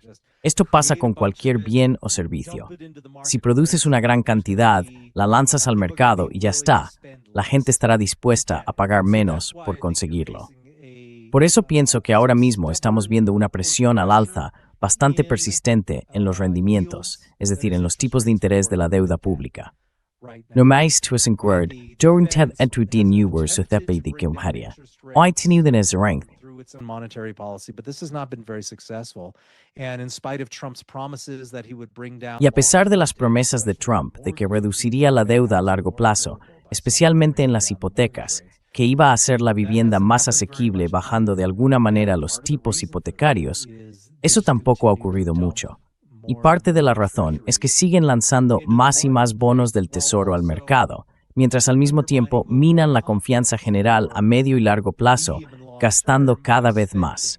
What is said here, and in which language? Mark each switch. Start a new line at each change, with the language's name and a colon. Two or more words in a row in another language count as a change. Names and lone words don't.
Spanish: Esto pasa con cualquier bien o servicio. Si produces una gran cantidad, la lanzas al mercado y ya está. La gente estará dispuesta a pagar menos por conseguirlo. Por eso pienso que ahora mismo estamos viendo una presión al alza bastante persistente en los rendimientos, es decir, en los tipos de interés de la deuda pública. Normais tuasinkward, during ted entrutin uwer suthepe de kumharia. Oi tiniuden es rank.
English: Monetary policy, but this has not been very successful. And in spite of Trump's promises that he would bring down...
Spanish: Y a pesar de las promesas de Trump de que reduciría la deuda a largo plazo, especialmente en las hipotecas, que iba a hacer la vivienda más asequible bajando de alguna manera los tipos hipotecarios, eso tampoco ha ocurrido mucho. Y parte de la razón es que siguen lanzando más y más bonos del Tesoro al mercado, mientras al mismo tiempo minan la confianza general a medio y largo plazo, gastando cada vez más.